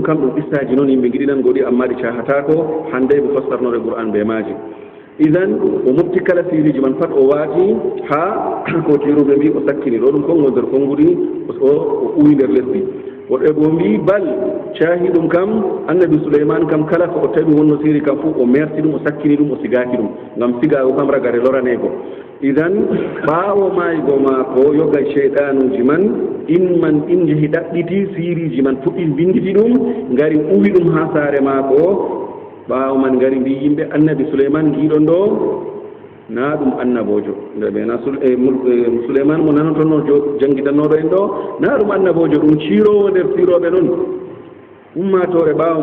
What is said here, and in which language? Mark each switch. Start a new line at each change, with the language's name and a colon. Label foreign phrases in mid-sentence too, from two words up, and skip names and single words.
Fula: kam ɗum qissaji noon yimɓe giɗinan goɗi amma ɗi cahatako hande ɓe fassarnore qur'an ɓe maji idan o mofti kala siriji man pat o waati ha ko tiruɓe mbi o sakkini ɗo ɗum kongo nder konngudi o uwi nder lesdi woɗɓe bo mbi bal cahi ɗum kam annabi souleyman kam kala ko o tawi wonno siri kam fof o merti ɗum o sakkini ɗum o sigaki ɗum ngam sigago kam ragare loranego idan ɓaawo maygo maako yoga cheydanuji man in man in jehi ɗaɗɗiti siriji man fuɗɗi binditi ɗum ngari uwi ɗum ha saare maako ɓaawo man ngari mbi yimɓe annabi souleyman giɗon ɗo na ɗum annabojo ndeɓe na souleyman mo nanotono jangguitannoɗo en ɗo na ɗum annabojo ɗum ciirowo nder siroɓe noon ummatore ɓaawo